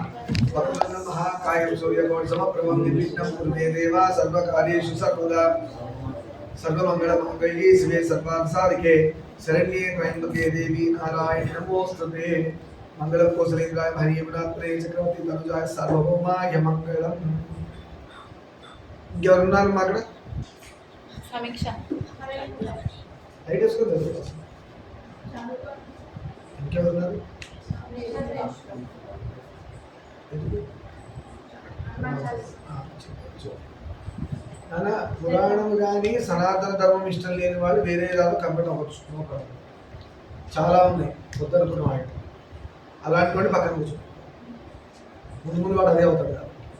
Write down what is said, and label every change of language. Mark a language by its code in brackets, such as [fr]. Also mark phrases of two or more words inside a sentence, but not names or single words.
[sa] वक्रतुण्ड महाकायं सूर्यकोटिसमप्रभं निर्विघ्नं कुरु मे देव सर्वकार्येषु सर्वदा। सर्वमङ्गलमाङ्गल्ये शिवे सर्वार्थसाधिके शरण्ये त्र्यम्बके देवी नारायणी नमोस्तुते। मंगलम कौशलेन्द्राय हरियमुनात्मने चक्रवर्ती तनुजाय सार्वभौमाय मंगलम। [te] ఎవరున్నారు మా అక్కడ సమీక్ష రైట్ వేసుకుంటారు ఇంకెవరున్నారు నాన్న పురాణం కానీ సనాతన ధర్మం ఇష్టం లేని వాళ్ళు వేరే ఏదో కంపెనీ అవ్వచ్చు [en] no problem [te] చాలా ఉన్నాయి వద్దనుకున్న వాళ్ళు అలాంటి వాడిని పక్కన కూర్చో ముందు ముందు వాడు అదే అవుతాడు కదా